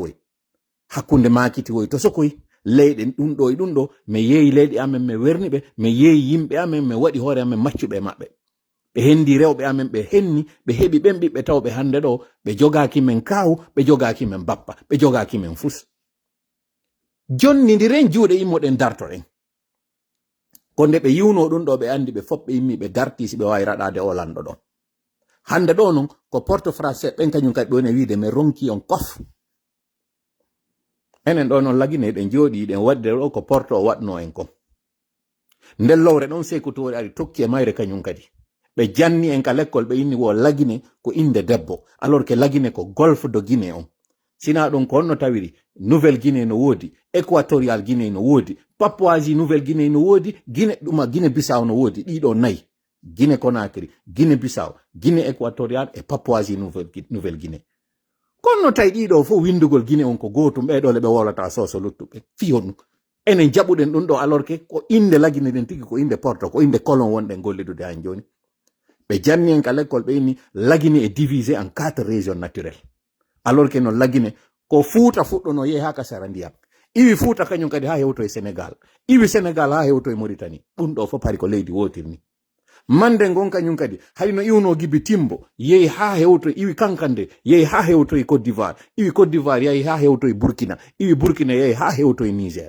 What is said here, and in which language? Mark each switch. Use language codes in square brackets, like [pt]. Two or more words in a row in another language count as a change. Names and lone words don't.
[ff] woy hakkunde makiti woy to sokoy leyɗen ɗum ɗo e ɗum ɗo mi yeeyi leyɗi amen mi werni ɓe mi yeeyi yimɓe amen mi waɗi hoore amen maccuɓe maɓɓe ɓe hendi rewɓe amen ɓe henni ɓe heɓi ɓen ɓiɓɓe tawɓe hande ɗo ɓe jogaki men kawu ɓe jogaki men bappa ɓe jogaki men fus jonnidiren juuɗe immoɗen dartoɗen ko nde ɓe yiwno ɗum ɗo ɓe andi ɓe fof ɓe immi ɓe darti si ɓe wawi raɗade o lanɗo ɗon hande ɗo non ko [fr] porte français [ff] ɓen kañum kadi ɗon e wiide mi ronki on kof enen ɗo noon lagine ɗen jooɗi ɗen wadde ɗo ko porte o waɗno en kon nden lowre ɗon sekutore ari tokki e mayre kañum kadi ɓe janni en ka lekkol ɓe inni wo lagine ko inde debbo [fr] alors que [ff] lagine ko [fr] golfe de Guinée [ff] on sina ɗum ko honno tawiri Nouvelle Guinée no woodi, Équatorial Guinée no woodi, Papouasie Nouvelle Guinée no woodi, Guinée Bissau no woodi. Ɗiɗo nayi, Guinée Conakry, Guinée Bissau, Guinée Équatorial e Papouasie Nouvelle Guinée. Kono tawi ɗiɗo fof windugol Guinée on ko gotum, ɓeɗole ɓe wolata soso luttuɓe fiyonu enen jaɓuɗen ɗum ɗo [fr] alors que [ff] ko inde lagine den tigi ko inde porto ko inde colon wonɗen gollidude han joni. ɓe janni en ka l'école ɓe inni lagine [fr] est divisé en 4 régions naturelles alors que [ff] no lagine ko Fuuta fuɗɗono yehi ha ka sara ndiyam, iwi Fuuta kañum kadi ha hewto e Sénégal, iwi Sénégal ha hewto e Mauritanie. ɗum ɗo fof pari ko leydi wotirni. Mande ngon kañum kadi hayno iwno Gibi Timbo yehi ha hewto, iwi Kankande yehi ha hewto e Côte d'Ivoire, iwi Côte d'Ivoire yehi ha hewto e Burkina, iwi Burkina yehi ha hewto e Niger.